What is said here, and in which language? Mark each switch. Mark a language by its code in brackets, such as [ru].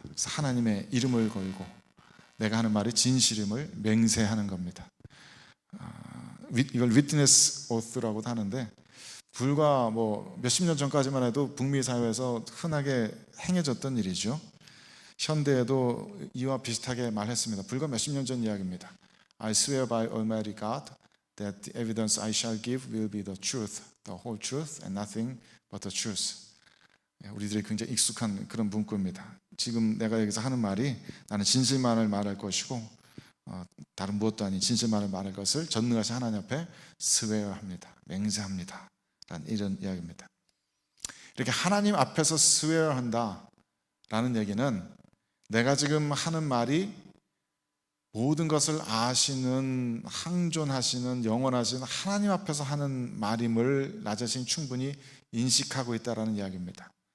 [ko] 그래서 하나님의 이름을 걸고 내가 하는 말이 진실임을 맹세하는 겁니다. 이걸 위트니스 오스라고도 하는데, 불과 뭐 몇십 년 전까지만 해도 북미 사회에서 흔하게 행해졌던 일이죠. 현대에도 이와 비슷하게 말했습니다. 불과 몇십 년 전 이야기입니다. [en] I swear by Almighty God that the evidence I shall give will be the truth, the whole truth and nothing but the truth. [ko] 우리들이 굉장히 익숙한 그런 문구입니다. 지금 내가 여기서 하는 말이 나는 진실만을 말할 것이고 다른 무엇도 아닌 진실만을 말할 것을 전능하신 하나님 앞에 스웨어합니다. 맹세합니다. 이런 이야기입니다. 이렇게 하나님 앞에서 스웨어한다 라는 얘기는 내가 지금 하는 말이 모든 것을 아시는, 항존하시는, 영원하신 하나님 앞에서 하는 말임을 나 자신이 충분히 인식하고 있다는 이야기입니다.